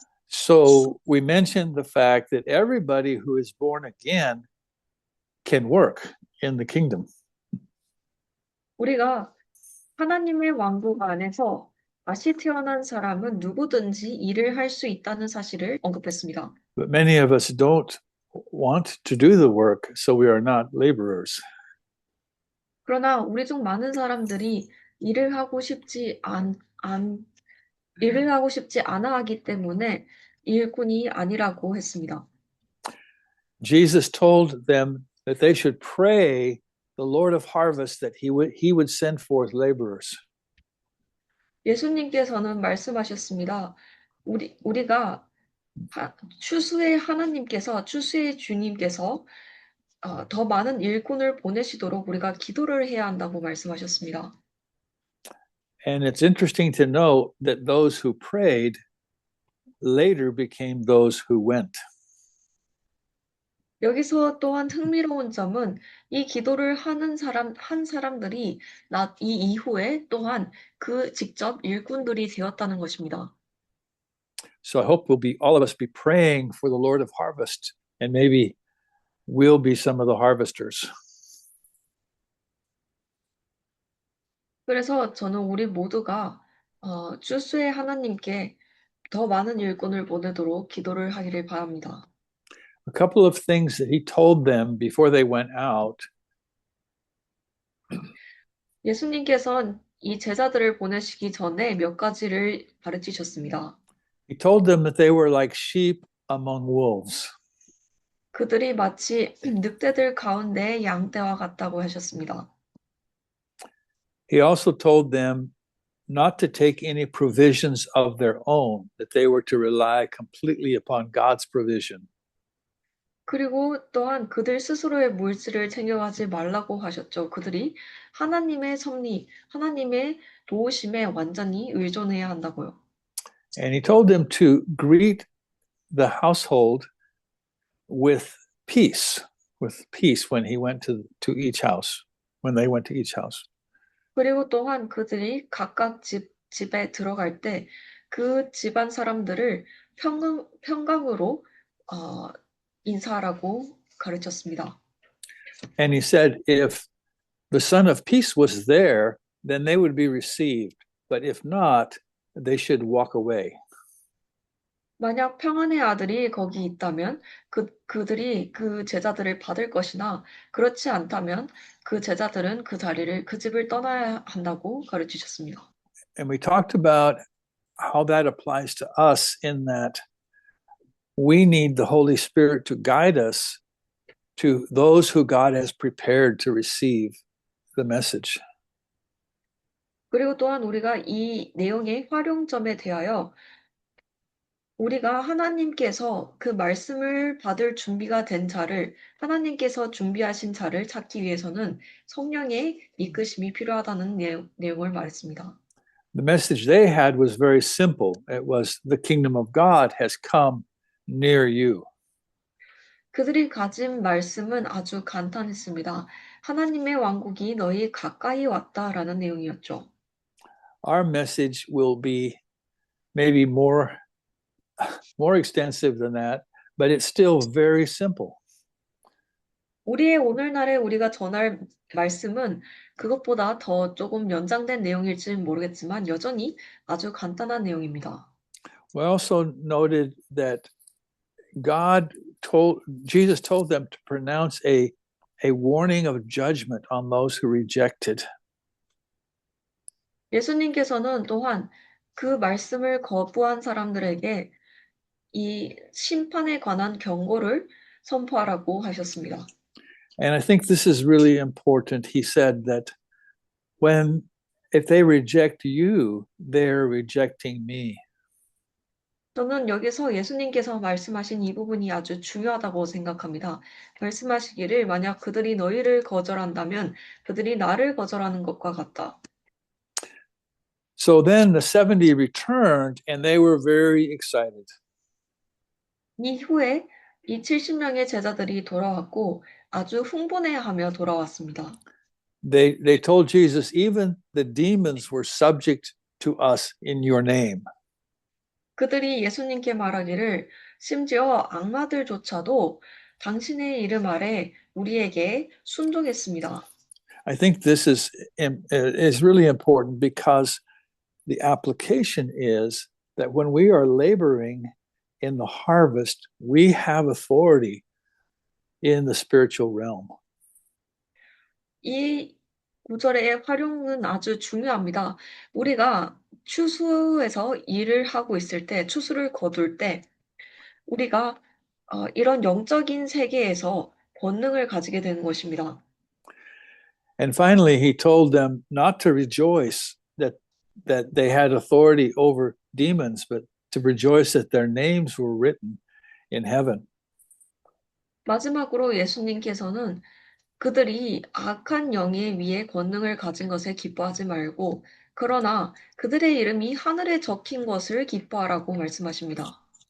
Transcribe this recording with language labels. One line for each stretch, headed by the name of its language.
English: So we mentioned the fact that everybody who is born again can work in the kingdom.
Korean: 우리가 하나님의 왕국 안에서 다시 태어난 사람은 누구든지 일을 할 수 있다는 사실을 언급했습니다.
English: But many of us don't want to do the work, so we are not laborers.
Korean: 그러나 우리 중 많은 사람들이 일을 하고 싶지 않아 하기 때문에 일꾼이 아니라고 했습니다.
English: Jesus told them that they should pray the Lord of harvest that he would send forth laborers.
Korean: 예수님께서는 말씀하셨습니다. 우리가 추수의 하나님께서, 추수의 주님께서 더 많은 일꾼을 보내시도록 우리가 기도를 해야 한다고 말씀하셨습니다.
English: And it's interesting to know that those who prayed later became those who went.
Korean: 여기서 또한 흥미로운 점은 이 기도를 한 사람들이 이 이후에 또한 그 직접 일꾼들이 되었다는 것입니다.
English: So I hope all of us be praying for the Lord of harvest, and maybe we'll be some of the harvesters.
Korean: 그래서 저는 우리 모두가 추수의 하나님께 더 많은 일꾼을 보내도록 기도를 하기를 바랍니다.
English: A couple of things that he told them before they went out.
Korean: 예수님께서는 이 제자들을 보내시기 전에 몇 가지를 가르치셨습니다.
English: He told them that they were like sheep among wolves.
Korean: 그들이 마치 늑대들 가운데 양떼와 같다고 하셨습니다.
English: He also told them not to take any provisions of their own, that they were to rely completely upon God's provision.
Korean: 그리고 또한 그들 스스로의 물질을 챙겨가지 말라고 하셨죠. 그들이 하나님의 섭리, 하나님의 도우심에 완전히 의존해야 한다고요.
English: And he told them to greet the household with peace when he went to each house, when they went to each house.
Korean: 그리고 또한 그들이 각각 집에 들어갈 때 그 집안 사람들을 평강으로 인사하라고 가르쳤습니다.
English: And he said, if the Son of Peace was there, then they would be received. But if not, they should walk away.
Korean: 만약 평안의 아들이 거기 있다면 그들이 그 제자들을 받을 것이나 그렇지 않다면 그 제자들은 그 집을 떠나야 한다고 가르치셨습니다.
English: And we talked about how that applies to us in that we need the Holy Spirit to guide us to those who God has prepared to receive the message.
Korean: 그리고 또한 우리가 이 내용의 활용점에 대하여 우리가 하나님께서 그 말씀을 받을 준비가 된 자를 하나님께서 준비하신 자를 찾기 위해서는 성령의 이끄심이 필요하다는 내용을 말했습니다.
English: The message they had was very simple. It was the kingdom of God has come near you.
Korean: 그들이 가진 말씀은 아주 간단했습니다. 하나님의 왕국이 너희 가까이 왔다라는 내용이었죠.
English: Our message will be maybe more extensive than that, but it's still very simple.
Korean: 우리의 오늘날에 우리가 전할 말씀은 그것보다 더 조금 연장된 내용일지는 모르겠지만 여전히 아주 간단한 내용입니다.
English: We also noted that God Jesus told them to pronounce a warning of judgment on those who rejected.
Korean: 예수님께서는 또한 그 말씀을 거부한 사람들에게 이 심판에 관한 경고를 선포하라고 하셨습니다.
English: And I think this is really important. He said that if they reject you, they're rejecting me.
Korean: 저는 여기서 예수님께서 말씀하신 이 부분이 아주 중요하다고 생각합니다. 말씀하시기를 만약 그들이 너희를 거절한다면 그들이 나를 거절하는 것과 같다.
English: So then the 70 returned and they were very excited.
Korean: 이후에 이 70명의 제자들이 돌아왔고 아주 흥분해하며 돌아왔습니다.
English: They told Jesus, even the demons were subject to us in your name.
Korean: 그들이 예수님께 말하기를 심지어 악마들조차도 당신의 이름 아래 우리에게 순종했습니다.
English: I think this is really important because the application is that when we are laboring in the harvest, we have authority in the spiritual realm.
Korean: 이 구절의 활용은 아주 중요합니다. 우리가 추수에서 일을 하고 있을 때, 추수를 거둘 때, 우리가 이런 영적인 세계에서 권능을 가지게 되는 것입니다.
English: And finally, he told them not to rejoice that they had authority over demons, but to rejoice that their names were written in heaven.
Korean: 마지막으로 예수님께서는 그들이 악한 영에 위에 권능을 가진 것에 기뻐하지 말고, 그러나 그들의 이름이 하늘에 적힌 것을 기뻐하라고 말씀하십니다.